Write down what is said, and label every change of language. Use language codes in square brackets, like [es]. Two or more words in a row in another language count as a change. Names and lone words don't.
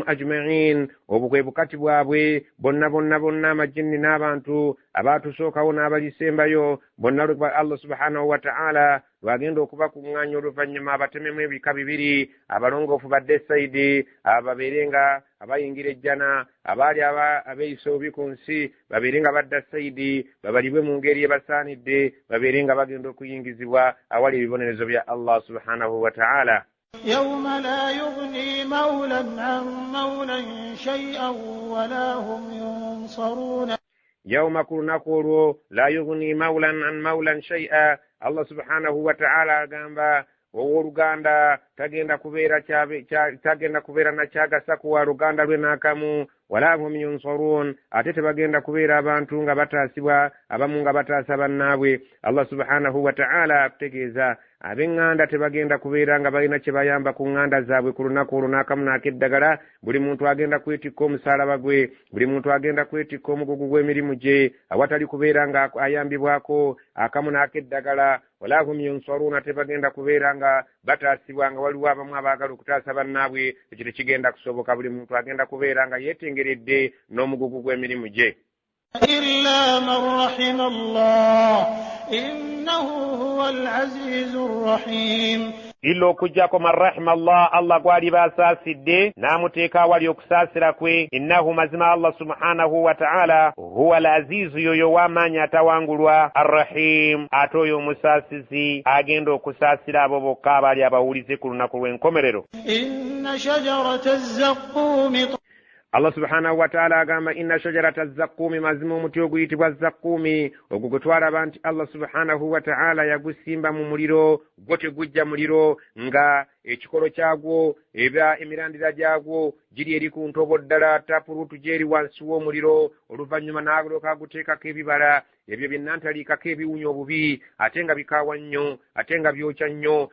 [lg] ajma'in obukwe bukati bwabwe bonna amajinni n'abantu abaatusookawo n'abalisembayo bonna Allah [ar] سبحانه وتعالى [lg] lwagenda okubakuŋŋaanya oluvannyuma abatememu ebika bibiri abalongoofu badde sayidi ababeere nga abayingira ejjana abaali abeeyisa obubi ku nsi babeere nga badda sayidi babalibwe mu ngeri ebasaanidde babeere nga bagenda okuyingizibwa awali ebibonerezo bya Allah subhanahu wa ta'ala. [ar] يوم لا يغني مولى عن مولى شيئا ولا هم ينصرون [lg] yawma ku lunaku olwo [ar] لا يغني مولى عن مولى شيئا [lg] Allah [ar] سبحانه وتعالى [lg] agamba owooluganda tagenda kubeera na kyagasa kuwa luganda lwe n'akamu [ar] ولا هم ينصرون [lg] ate tebagenda kubeera abantu nga bataasibwa abamu nga bataasa bannaabwe. Allah [ar] سبحانه وتعالى [lg] akutegeeza ab'eŋŋanda tebagenda kubeera nga balina kye bayamba ku ŋŋanda zaabwe ku lunaku olwo n'akamu n'akeddagala. Buli muntu agenda kwetikka omusaalaba gwe, buli muntu agenda kwetikka omugugu gw'emirimu gye awatali kubeera nga ayambibwako akamu n'akeddagala. [ar] ولا هم ينصرون [lg] tebagenda kubeera nga bataasibwa nga waliwo abamu abaagala okutaasa bannaabwe ekyo tekigenda kusoboka. Buli muntu agenda kubeera nga yeetengeredde n'omugugu gw'emirimu gye. [ar] إلا من رحم الله إنه هو العزيز الرحيم [lg] illa okujjako [ar] من رحم الله [lg] gwali baasaasidde n'amuteeka awali okusaasira kwe. innahu mazima Allah [ar] سبحانه وتعالى هو العزيز [lg] yoyo w'amaanyi atawangulwa arrahim ate oyo omusaasizi agenda okusaasira abo bokka abaali abawulize ku lunaku lw'enkomerero. [ar] إن شجرة الزقوم [lg] Allah [ar] سبحانه وتعالى [lg] agamba [ar] إن شجرة الزقوم [lg] mazima omuti oguyitibwa zaqqumi ogwo gwe twalaba nti Allah [ar] سبحانه وتعالى [lg] yagusimba mu muliro gwo tegujja muliro nga ekikolo kyagwo emirandira gyagwo giri eri ku ntobo ddala tapurutu gyeri wansi w'omuliro oluvannyuma n'agoloka aguteekako ebibala ebyo byennantaliikako ebiwunya obubi ate nga bikaawa nnyo ate nga byokya nnyo.